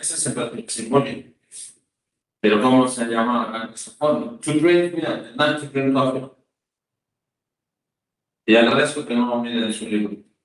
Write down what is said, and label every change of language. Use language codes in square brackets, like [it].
[es] Ese es imperativo, sí, muy bien. Pero ¿cómo se llama esa forma? [en] To drink milk, not to drink coffee. [es] Y agradezco que no miren en su libro.